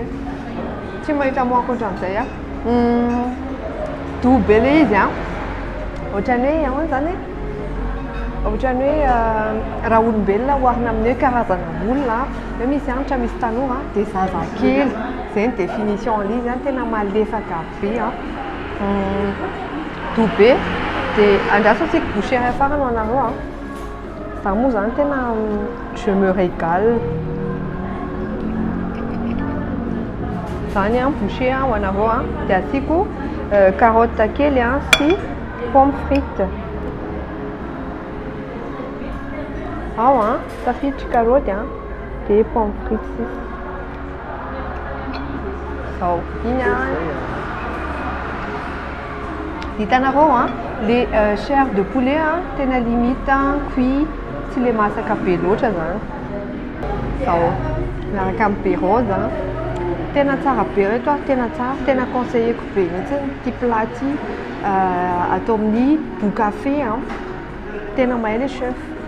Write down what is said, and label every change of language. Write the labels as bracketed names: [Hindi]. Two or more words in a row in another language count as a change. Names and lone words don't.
[Malagasy] Tsy mahita moa ankoatran'izay doux be le izy ohatrany hoe zany ohatrany hoe raha olombelona oharina amin'ny hoe karazana olona hoe misy anitra misy tanora dia zazakely zay ny définition an'izy tena malefaka be doux be. Dia andrasontsika boucher farany ho anareo za moa zany tena [French] je me régale. [Malagasy] Zany boucher ho anareo dia asiko carotte kely sy [French] pomme frite. [Malagasy] Ao tafiditra carotte dia [French] pomme frite. [Malagasy] Zao, igny hitanareo [French] les chairs de poulet [Malagasy] tena [French] limite cuit [Malagasy] tsy le masaka be loatra zany. Zao miaraka amin'ny bérose tena tsara be reto tena tsara, tena conseilleko be mihitsy ty plat ty atao amin'ny boucafé tena mahay [French] le chef.